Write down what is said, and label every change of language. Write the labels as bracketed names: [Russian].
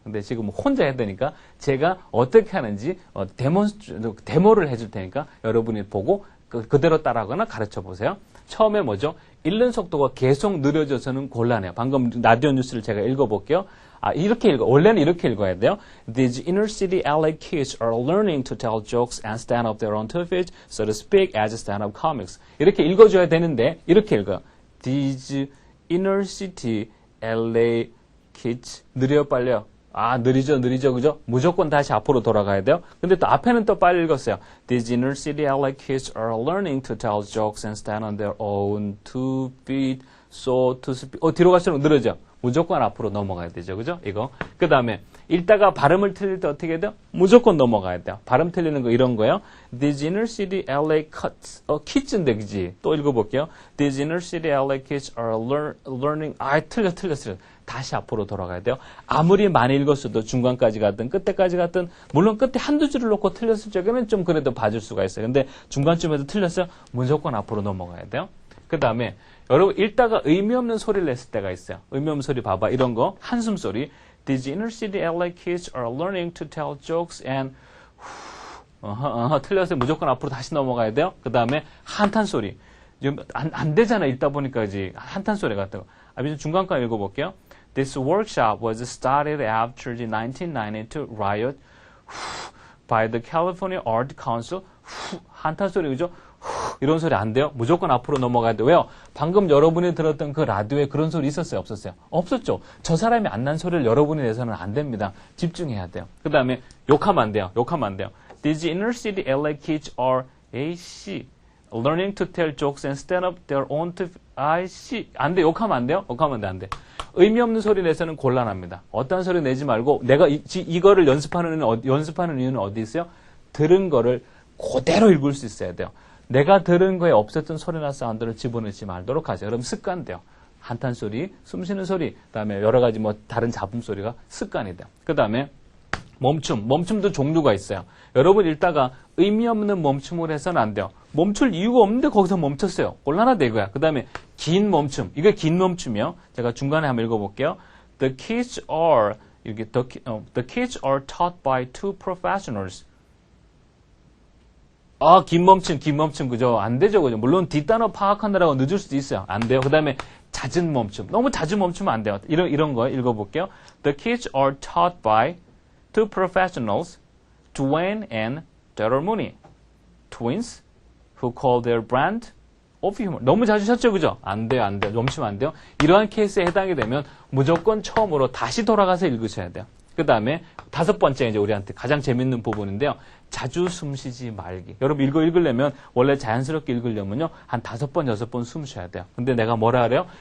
[Korean] 근데 지금 혼자 해야 되니까 제가 어떻게 하는지 데모를 해줄 테니까 여러분이 보고 그대로 따라하거나 가르쳐 보세요. 처음에 뭐죠? 읽는 속도가 계속 느려져서는 곤란해요. 방금 라디오 뉴스를 제가 읽어볼게요. 원래는 이렇게 읽어야 돼요. [English] These inner city LA kids are learning to tell jokes and stand up their own 2 feet, so to speak, as stand-up comics. [Korean] 이렇게 읽어줘야 되는데 이렇게 읽어요. [English] These inner city LA kids. [Korean] 느려요, 빨리요? 느리죠, 그죠? 무조건 다시 앞으로 돌아가야 돼요. 근데 또 앞에는 또 빨리 읽었어요. [English] These inner city LA kids are learning to tell jokes and stand on their own 2 feet, so to speak. [Korean] 뒤로 갈수록 느려져. 무조건 앞으로 넘어가야 되죠, 그죠? 이거. 그 다음에 읽다가 발음을 틀릴 때 어떻게 해야 돼요? 무조건 넘어가야 돼요. 발음 틀리는 거 이런 거요. [English] These inner city LA kids인데, [Korean] 그지? 또 읽어볼게요. [English] These inner city LA kids are learning. [Korean] 틀렸어. 다시 앞으로 돌아가야 돼요. 아무리 많이 읽었어도 중간까지 갔든 끝에까지 갔든 물론 끝에 한두 줄을 놓고 틀렸을 적에는 좀 그래도 봐줄 수가 있어요. 근데 중간쯤에도 틀렸어요? 무조건 앞으로 넘어가야 돼요. 그 다음에 여러분 읽다가 의미 없는 소리를 냈을 때가 있어요. 의미 없는 소리 봐봐. 이런 거 한숨 소리. [English] These inner city LA kids are learning to tell jokes and [Korean] 틀렸어요. 무조건 앞으로 다시 넘어가야 돼요. 그 다음에 한탄 소리. 지금 안 되잖아. 읽다 보니까 이제 한탄 소리 같은 거. 중간까지 읽어볼게요. [English] This workshop was started after the 1992 riot by the California Art Council. [Korean] 한탄 소리 그죠? 이런 소리 안 돼요? 무조건 앞으로 넘어가야 돼요. 왜요? 방금 여러분이 들었던 그 라디오에 그런 소리 있었어요? 없었어요? 없었죠. 저 사람이 안 난 소리를 여러분이 내서는 안 됩니다. 집중해야 돼요. 그 다음에 욕하면 안 돼요. [English] These inner city LA kids are learning to tell jokes and stand up their own [Korean] 안 돼. 욕하면 안 돼요? 안 돼. 의미 없는 소리 내서는 곤란합니다. 어떤 소리 내지 말고 내가 이거를 연습하는 이유는 어디 있어요? 들은 거를 그대로 읽을 수 있어야 돼요. 내가 들은 거에 없었던 소리나 사운드를 집어넣지 말도록 하세요. 그럼 습관 돼요. 한탄 소리, 숨 쉬는 소리, 그다음에 여러 가지 다른 잡음 소리가 습관이 돼요. 그다음에 멈춤도 종류가 있어요. 여러분 읽다가 의미 없는 멈춤을 해서는 안 돼요. 멈출 이유가 없는데 거기서 멈췄어요. 곤란하다 이거야. 그 다음에 긴 멈춤. 이게 긴 멈춤이요. 제가 중간에 한번 읽어볼게요. [English] The kids are taught by 2 professionals. [Korean] 긴 멈춤, 그죠? 안 되죠, 그죠? 물론 뒷단어 파악하느라고 늦을 수도 있어요. 안 돼요. 그 다음에 잦은 멈춤. 너무 자주 멈추면 안 돼요. 이런 거 읽어볼게요. [English] The kids are taught by 2 professionals, Dwayne and Daryl Mooney. Twins who call their brand of humor. [Korean] 너무 자주 셨죠, 그죠? 안 돼요. 멈추면 안 돼요. 이러한 케이스에 해당이 되면 무조건 처음으로 다시 돌아가서 읽으셔야 돼요. 그 다음에 5번째 이제 우리한테 가장 재밌는 부분인데요. 자주 숨 쉬지 말기. 여러분 이거 읽으려면 원래 자연스럽게 읽으려면요. 한 5번, 6번 숨 쉬어야 돼요. 근데 내가 뭐라 그래요?